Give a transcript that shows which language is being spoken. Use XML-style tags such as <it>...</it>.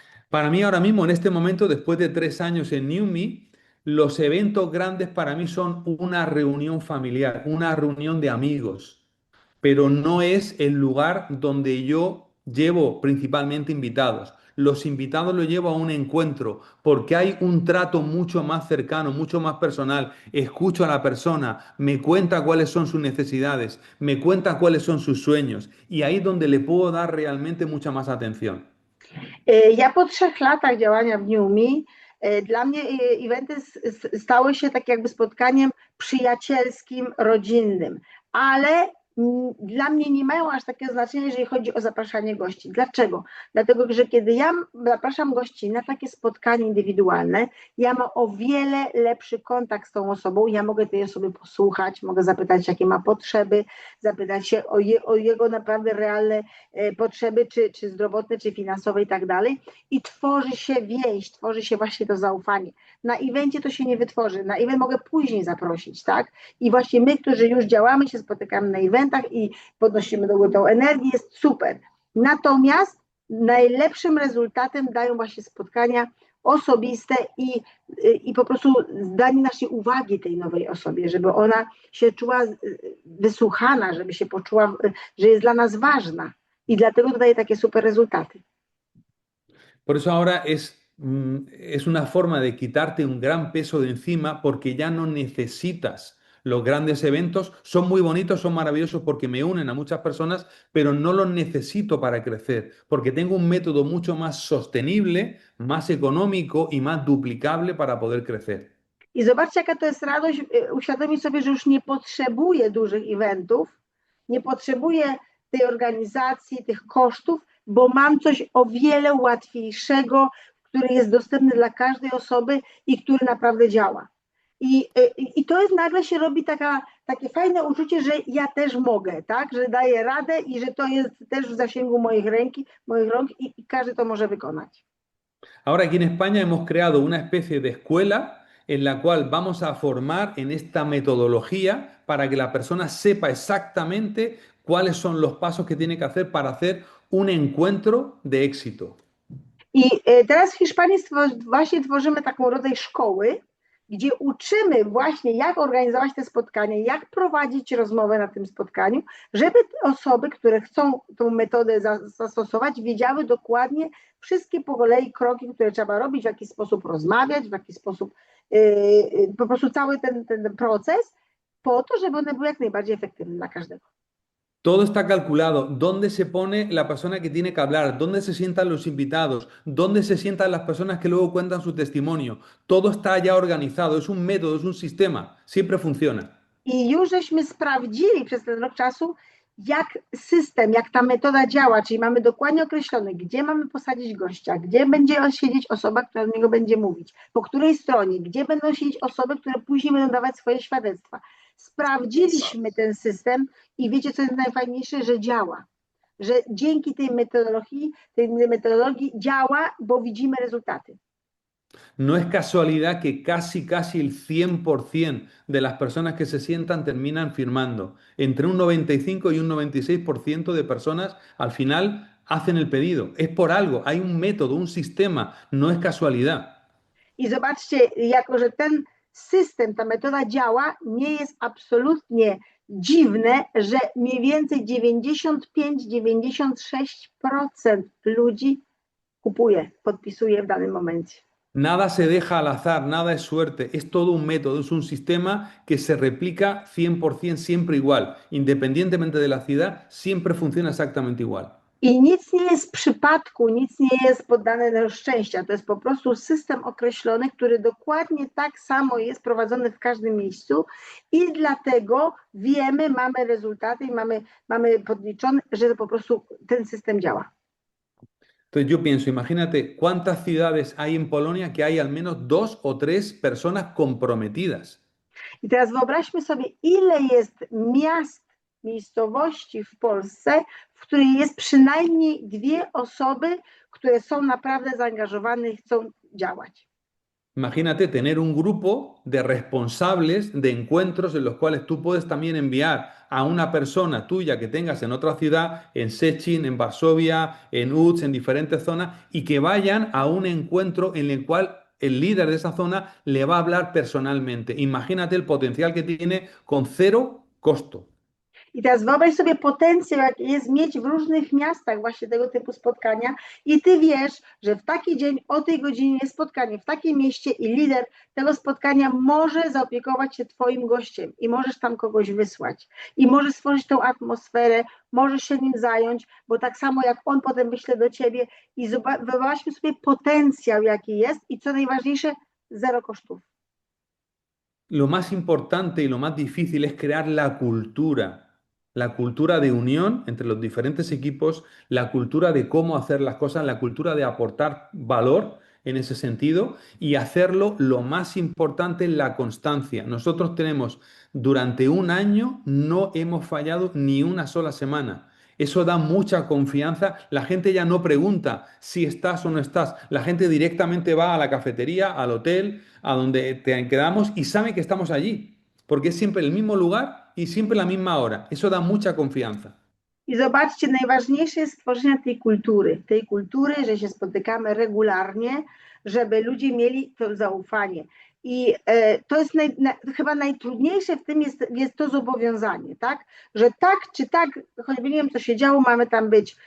<es>Para mí ahora mismo, en este momento, después de 3 años en NewMe, los eventos grandes para mí son una reunión familiar, una reunión de amigos, pero no es el lugar donde yo llevo principalmente invitados. Los invitados los llevo a un encuentro porque hay un trato mucho más cercano, mucho más personal. Escucho a la persona, me cuenta cuáles son sus necesidades, me cuenta cuáles son sus sueños y ahí es donde le puedo dar realmente mucha más atención.</es> <pl>Ja po 3 latach działania w NewMe Dla mnie eventy stały się tak jakby spotkaniem przyjacielskim, rodzinnym, ale dla mnie nie mają aż takiego znaczenia, jeżeli chodzi o zapraszanie gości. Dlaczego? Dlatego, że kiedy ja zapraszam gości na takie spotkanie indywidualne, ja mam o wiele lepszy kontakt z tą osobą, ja mogę tej osoby posłuchać, mogę zapytać, jakie ma potrzeby, zapytać się o jego naprawdę realne potrzeby, czy zdrowotne, czy finansowe i tak dalej. I tworzy się więź, tworzy się właśnie to zaufanie. Na evencie to się nie wytworzy, na event mogę później zaprosić, tak? I właśnie my, którzy już działamy, się spotykamy na eventach i podnosimy do góry tą energię, jest super. Natomiast najlepszym rezultatem dają właśnie spotkania osobiste i po prostu zdanie naszej uwagi tej nowej osobie, żeby ona się czuła wysłuchana, żeby się poczuła, że jest dla nas ważna. I dlatego to daje takie super rezultaty.</pl> <es>Por eso ahora es una forma de quitarte un gran peso de encima porque ya no necesitas los grandes eventos. Son muy bonitos, son maravillosos porque me unen a muchas personas, pero no los necesito para crecer porque tengo un método mucho más sostenible, más económico y más duplicable para poder crecer.</es> <pl>I zobaczcie, jaka to jest radość, uświadomić sobie, że już nie potrzebuję dużych eventów, nie potrzebuję tej organizacji, tych kosztów, bo mam coś o wiele łatwiejszego, który jest dostępny dla każdej osoby i który naprawdę działa. I to jest nagle się robi takie fajne uczucie, że ja też mogę, tak? Że daję radę i że to jest też w zasięgu moich rąk i każdy to może wykonać.</pl> <es>Ahora aquí en España hemos creado una especie de escuela en la cual vamos a formar en esta metodología para que la persona sepa exactamente cuáles son los pasos que tiene que hacer para hacer un encuentro de éxito.</es> <pl>I teraz w Hiszpanii właśnie tworzymy taką rodzaj szkoły, gdzie uczymy właśnie, jak organizować te spotkania, jak prowadzić rozmowę na tym spotkaniu, żeby osoby, które chcą tą metodę zastosować, wiedziały dokładnie wszystkie po kolei kroki, które trzeba robić, w jaki sposób rozmawiać, w jaki sposób po prostu cały ten proces, po to, żeby one były jak najbardziej efektywne dla każdego.</pl> <es>Todo está calculado, dónde se pone la persona que tiene que hablar, dónde se sientan los invitados, dónde se sientan las personas que luego cuentan su testimonio. Todo está ya organizado, es un método, es un sistema, siempre funciona.</es> <pl>I już żeśmy sprawdzili przez ten rok czasu, jak system, jak ta metoda działa, czyli mamy dokładnie określone, gdzie mamy posadzić gościa, gdzie będzie siedzieć osoba, która do niego będzie mówić, po której stronie, gdzie będą siedzieć osoby, które później będą dawać swoje świadectwa. Sprawdziliśmy ten system i wiecie, co jest najfajniejsze, że działa. Że dzięki tej metodologii działa, bo widzimy rezultaty.</pl> <es>No es casualidad que casi el 100% de las personas que se sientan terminan firmando. Entre un 95 y un 96% de personas al final hacen el pedido. Es por algo, hay un método, un sistema, no es casualidad.</es> <pl>I zobaczcie, jako że ten system, ta metoda działa, nie jest absolutnie dziwne, że mniej więcej 95-96% ludzi kupuje, podpisuje w danym momencie.</pl> <es>Nada se deja al azar, nada es suerte, es todo un método, es un sistema que se replica 100% siempre igual, independientemente de la ciudad, siempre funciona exactamente igual.</es> <pl>I nic nie jest przypadku, nic nie jest poddane do szczęścia. To jest po prostu system określony, który dokładnie tak samo jest prowadzony w każdym miejscu i dlatego wiemy, mamy rezultaty i mamy podliczone, że po prostu ten system działa.</pl> <es>Entonces yo pienso, imagínate cuántas ciudades hay en Polonia que hay al menos 2 o 3 personas comprometidas.</es> <pl>I teraz wyobraźmy sobie, ile jest miejscowości w Polsce, w której jest przynajmniej 2 osoby, które są naprawdę zaangażowane i chcą działać.</pl> <es>Imagínate tener un grupo de responsables de encuentros en los cuales tú puedes también enviar a una persona tuya que tengas en otra ciudad, en Szczecin, en Varsovia, en Łódź, en diferentes zonas, y que vayan a un encuentro en el cual el líder de esa zona le va a hablar personalmente. Imagínate el potencial que tiene con 0 costo.</es> <pl>I teraz wyobraź sobie potencjał, jaki jest mieć w różnych miastach właśnie tego typu spotkania i ty wiesz, że w taki dzień, o tej godzinie jest spotkanie w takim mieście i lider tego spotkania może zaopiekować się twoim gościem i możesz tam kogoś wysłać i możesz stworzyć tą atmosferę, możesz się nim zająć, bo tak samo jak on potem wyśle do ciebie i wyobraźmy sobie potencjał, jaki jest i co najważniejsze, zero kosztów.</pl> <es>Lo más importante y lo más difícil es crear la cultura de unión entre los diferentes equipos, la cultura de cómo hacer las cosas, la cultura de aportar valor en ese sentido y hacerlo lo más importante, la constancia. Nosotros tenemos durante un año, no hemos fallado ni una sola semana. Eso da mucha confianza. La gente ya no pregunta si estás o no estás. La gente directamente va a la cafetería, al hotel, a donde te quedamos y sabe que estamos allí, porque es siempre el mismo lugar y siempre la misma hora. Eso da mucha confianza.</es> <pl>I zobaczcie, najważniejsze jest stworzenie tej kultury, że się spotykamy regularnie, żeby ludzie mieli to zaufanie. I to jest chyba najtrudniejsze w tym jest to zobowiązanie, tak? Że tak czy tak, choćby nie wiem, co się działo, mamy tam być.</pl>